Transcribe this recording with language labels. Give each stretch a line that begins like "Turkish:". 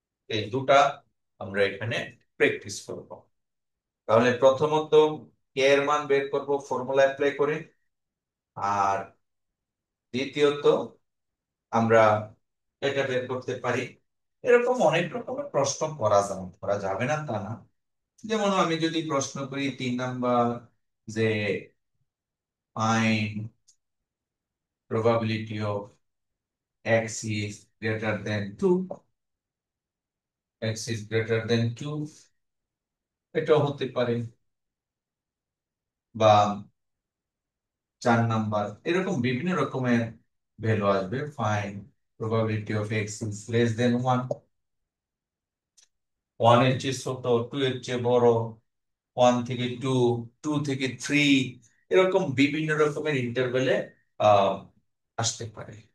Bangla: এই দুটা আমরা এখানে প্র্যাকটিস করব। তাহলে প্রথমত কে এর মান বের করব ফর্মুলা অ্যাপ্লাই করে, আর দ্বিতীয়ত আমরা এটা বের করতে পারি। এরকম অনেক রকমের প্রশ্ন করা যাবে না তা না। যেমন আমি যদি প্রশ্ন করি 3 নাম্বার, যে
English: find probability of x is greater than 2, x is greater than 2, এটাও হতে পারে।
Bangla: বা 4 নাম্বার, এরকম বিভিন্ন রকমের ভ্যালু আসবে।
English: find probability of x is less than 1,
Bangla: 1 এর চেয়ে ছোট, 2 এর চেয়ে বড়, 1 থেকে 2, 2 থেকে 3, এরকম বিভিন্ন রকমের ইন্টারভ্যালে আহ আসতে পারে।